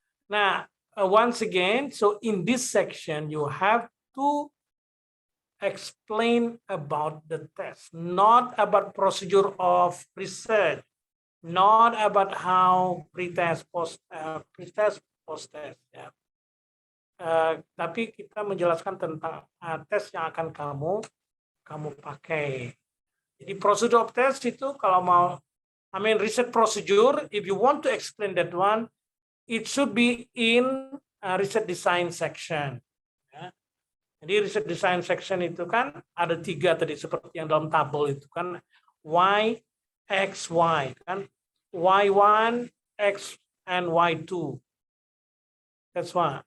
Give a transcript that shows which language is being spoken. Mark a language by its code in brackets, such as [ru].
[en] Nah, once again, so in this section you have to explain about the test, not about procedure of research, not about how pre-test, post-test. [id] Ya. Tapi kita menjelaskan tentang tes yang akan kamu pakai. Jadi prosedur [en] of test [id] itu kalau mau, [en] research procedure, if you want to explain that one, it should be in research design section. [id] Ya. Jadi research design section itu kan ada 3 tadi seperti yang dalam tabel itu kan, Y, X, Y kan, Y1, X, and Y2. [en] That's why.